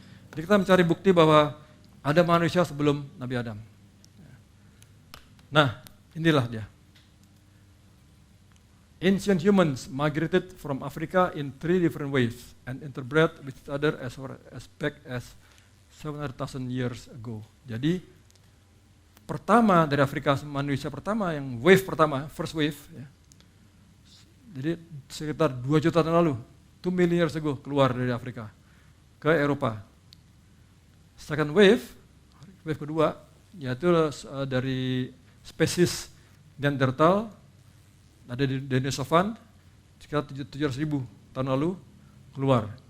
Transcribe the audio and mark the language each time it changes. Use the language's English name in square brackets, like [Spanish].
[Indonesian] Jadi kita mencari bukti bahwa ada manusia sebelum Nabi Adam. Nah, inilah dia. [English] Ancient humans migrated from Africa in 3 different ways and interbred with each other as back as 700,000 years ago. [Indonesian] Jadi pertama dari Afrika, manusia pertama yang first wave, ya. Jadi sekitar 2 juta tahun lalu, [English] 2 million years ago [Indonesian] keluar dari Afrika ke Eropa. Second wave kedua yaitu dari spesies Neanderthal, ada di Denisovan sekitar 700.000 tahun lalu keluar.